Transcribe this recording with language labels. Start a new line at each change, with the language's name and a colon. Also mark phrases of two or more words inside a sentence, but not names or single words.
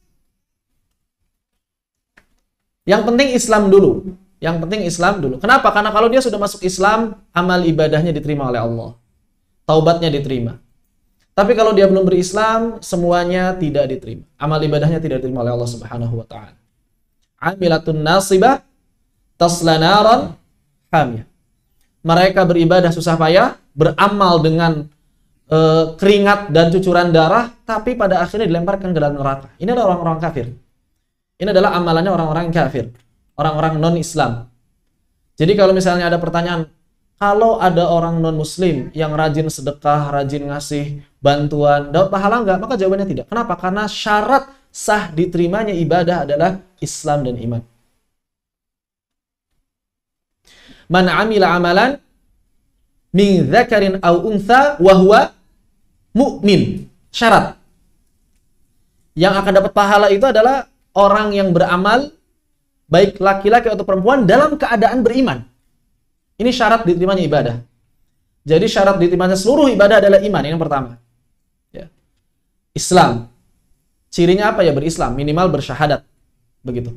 Indonesian: Yang penting Islam dulu. Yang penting Islam dulu. Kenapa? Karena kalau dia sudah masuk Islam, amal ibadahnya diterima oleh Allah. Taubatnya diterima. Tapi kalau dia belum berislam, semuanya tidak diterima. Amal ibadahnya tidak diterima oleh Allah
Arabic: سبحانه وتعالى. عاملة ناصبة تصلى نارا حامية.
Indonesian: Mereka beribadah susah payah, beramal dengan keringat dan cucuran darah, tapi pada akhirnya dilemparkan ke dalam neraka. Ini adalah orang-orang kafir. Ini adalah amalannya orang-orang kafir, orang-orang non-Islam. Jadi kalau misalnya ada pertanyaan, kalau ada orang non-Muslim yang rajin sedekah, rajin ngasih bantuan, dapat pahala enggak? Maka jawabannya tidak. Kenapa? Karena syarat sah diterimanya ibadah adalah Islam dan iman.
Arabic: من عمل عملا من ذكر أو أنثى وهو مؤمن.
Indonesian: Syarat yang akan dapat pahala itu adalah orang yang beramal, baik laki-laki atau perempuan, dalam keadaan beriman. Ini syarat diterimanya ibadah. Jadi syarat diterimanya seluruh ibadah adalah iman. Ini yang pertama. Ya. Islam. Cirinya apa ya? Berislam. Minimal bersyahadat. Begitu.